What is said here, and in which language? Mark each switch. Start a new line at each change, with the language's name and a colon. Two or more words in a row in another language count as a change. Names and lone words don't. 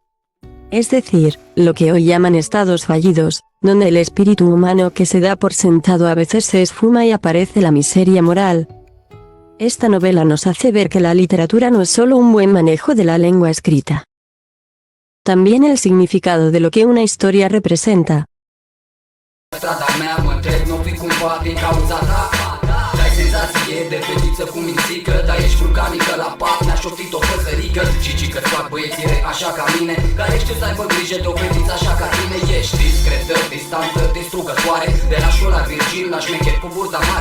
Spanish: Es decir, lo que hoy llaman estados fallidos, donde el espíritu humano que se da por sentado a veces se esfuma y aparece la miseria moral. Esta novela nos hace ver que la literatura no es solo un buen manejo de la lengua escrita, también el significado de lo que una historia representa.
Romanian: strada mea, mă întreb, n-o fi cumva din cauza ta? Dai senzație de fetiță cu mințică, dar ești vulcanică la pat, mi-a șoptit o păsărică. Și că fac băieții rei așa ca mine, care știu să aibă grijă de o fetiță așa ca tine. Ești discretă, distantă, distrugătoare, de la școala virgin la șmecher cu burta mare.